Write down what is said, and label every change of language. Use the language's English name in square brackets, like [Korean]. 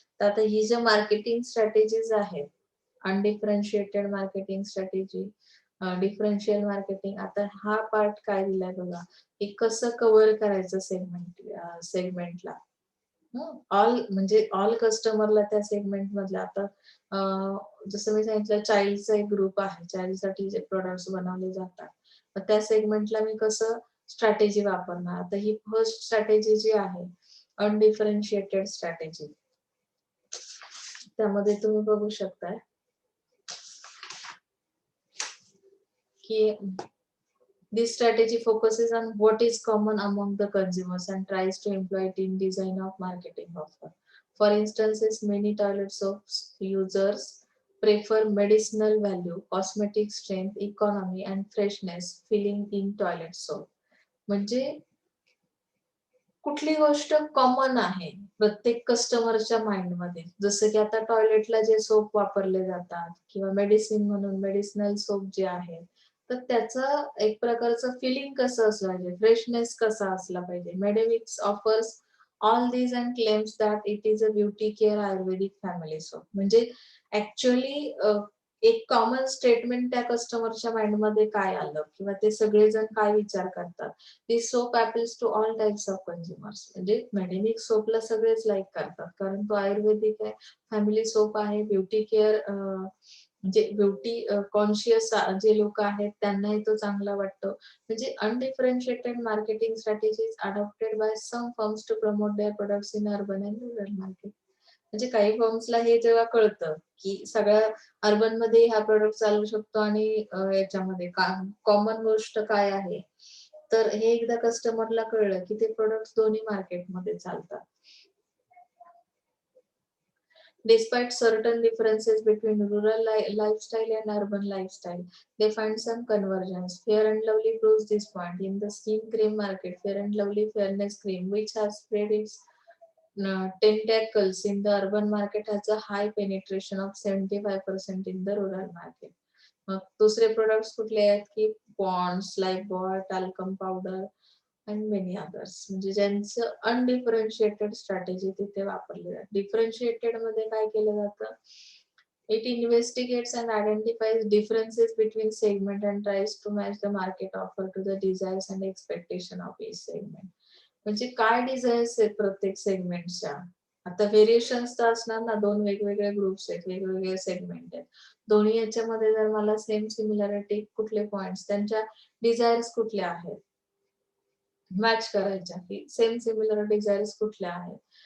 [Marathi] तर आता ही ज्या मार्केटिंग स्ट्रॅटेजीज आहेत, अनडिफरन्शिएटेड मार्केटिंग स्ट्रॅटेजी, डिफरन्शियल मार्केटिंग, आता हा पार्ट काय दिलाय बघा, की कसं कव्हर करायचं सेगमेंटला. ऑल म्हणजे ऑल कस्टमरला त्या सेगमेंट मधल्या. आता जसं मी सांगितलं चाइल्डचा एक ग्रुप आहे, चाइल्डसाठी जे प्रोडक्ट्स बनवले जातात, तर त्या सेगमेंटला मी कसं स्ट्रॅटेजी वापरणार. आता ही फर्स्ट स्ट्रॅटेजी जी आहे अनडिफरन्शिएटेड स्ट्रॅटेजी, त्यामध्ये तुम्ही बघू शकताय की [English] this strategy focuses on what is common among the consumers and tries to employ it in design of marketing offer. For instance, many toilet soaps users prefer medicinal value, cosmetic strength, economy and freshness filling in toilet soap. [Marathi] म्हणजे कुठली गोष्ट common आहे प्रत्येक कस्टमरच्या माइंडमध्ये. जसं की आता टॉयलेटला जे soap वापरले जातात किंवा मेडिसिन म्हणून मेडिसिनल सोप जे आहे, तर त्याचं एक प्रकारचं फिलिंग कसं असलं पाहिजे, फ्रेशनेस कसा असला पाहिजे. [English] Medimix offers all these and claims that it is a beauty care ayurvedic family soap. [Marathi] म्हणजे ॲक्चुअली एक कॉमन स्टेटमेंट त्या कस्टमरच्या माइंडमध्ये काय आलं किंवा ते सगळेजण काय विचार करतात. [English] This soap appeals to all types of consumers. [Marathi] म्हणजे मेडिमिक्स सोपला सगळेच लाईक करतात. कारण तो आयुर्वेदिक आहे, फॅमिली सोप आहे, ब्युटी केअर म्हणजे ब्युटी कॉन्शियस जे लोकं आहेत त्यांनाही तो चांगला वाटतो. [English] म्हणजे undifferentiated marketing strategies adopted by some firms to promote their products in urban and rural market. [Marathi] म्हणजे काही फर्म्सला हे जेव्हा कळतं, की सगळ्या अर्बनमध्ये हा प्रॉडक्ट चालू शकतो आणि याच्यामध्ये कॉमन गोष्ट काय आहे, तर हे एकदा कस्टमरला कळलं, की ते प्रॉडक्ट्स दोन्ही मार्केटमध्ये चालतात. [English] Despite certain differences between rural lifestyle and urban lifestyle, they find some convergence. Fair and Lovely proves this point. In the skin cream market, Fair and Lovely Fairness Cream, which has spread its tentacles in the urban market, has a high penetration of 75% in the rural market. [Marathi] मग दुसरे products कुठले आहेत की Pond's, Lifebuoy, talcum powder [English] And many others. [Marathi] म्हणजे ज्यांचं अनडिफरन्शिएटेड strategy तिथे वापरली जाते. डिफरन्शिएटेड मध्ये काय केलं जातं? [English] It investigates and identifies differences between segment and tries to match the market offer to the desires and expectation of each segment. [Marathi] म्हणजे काय डिझायर्स आहेत प्रत्येक सेगमेंटच्या. आता व्हेरिएशन्स तर असणार ना, 2 वेगवेगळे ग्रुप्स आहेत, वेगवेगळे सेगमेंट आहेत. दोन्ही याच्यामध्ये जर मला सेम सिमिलॅरिटी कुठले पॉइंट्स, त्यांच्या डिझायर्स कुठल्या आहेत, मॅच करायच्या की सेम सिमिलर डिझायर्स कुठल्या आहेत.